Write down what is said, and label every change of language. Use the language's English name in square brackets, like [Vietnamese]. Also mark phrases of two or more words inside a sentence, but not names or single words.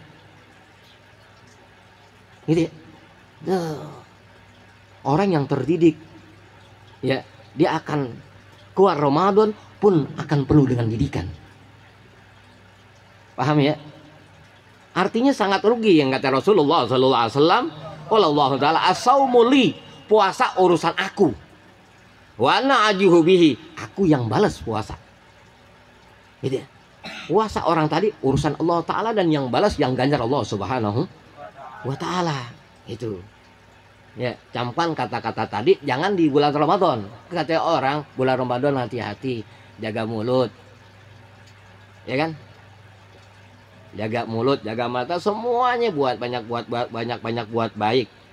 [Indonesian] Gitu ya. Orang yang terdidik, ya, dia akan keluar Ramadan pun akan penuh dengan didikan. Paham ya? Artinya sangat rugi yang kata Rasulullah [Arabic] صلى الله عليه وسلم, [Indonesian] Allah taala [Arabic] الصوم لي, [Indonesian] puasa urusan aku. [Arabic] وأنا أجزي به, [Indonesian] aku yang balas puasa. Gitu ya. Puasa orang tadi urusan Allah taala, dan yang balas yang ganjar Allah [Arabic] سبحانه وتعالى. [Indonesian] Itu ya, camkan kata-kata tadi jangan di bulan Ramadan. Kata orang bulan Ramadan hati-hati, jaga mulut, ya kan, jaga mulut, jaga mata, semuanya buat banyak baik.